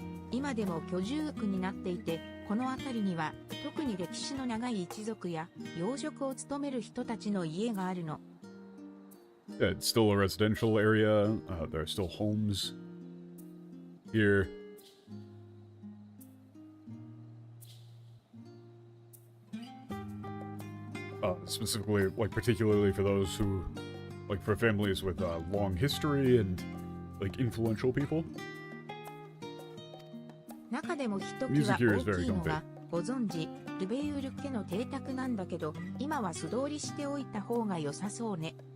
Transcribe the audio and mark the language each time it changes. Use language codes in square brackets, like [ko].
[ja] 今でも居住区になっていて、この辺りには特に歴史の長い一族や養殖を務める人たちの家があるの。 [en] Yeah, it's still a residential area. There are still homes here. Specifically, like, particularly for those who, like, for families with long history and, like, influential people. [ja] 中でもひときわ大きいのがご存知、ルベユール家の邸宅なんだけど、今は素通りしておいた方が良さそうね。